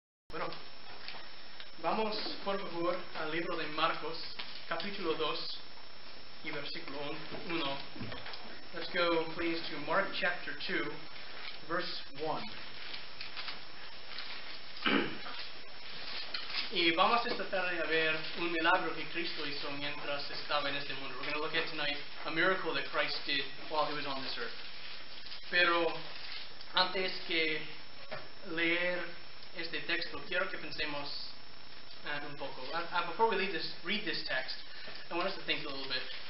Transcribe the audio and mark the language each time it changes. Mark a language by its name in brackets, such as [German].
[Spanish] Bueno, vamos por favor al libro de Marcos, capítulo 2 y versículo 1. [English] Let's go please to Mark chapter 2, verse 1. [Spanish] Y vamos esta tarde a ver un milagro que Cristo hizo mientras estaba en este mundo. [English] We're going to look at tonight a miracle that Christ did while he was on this earth. [Spanish] Pero antes que leer este texto, quiero que pensemos un poco. [English] Before we read this text, I want us to think a little bit.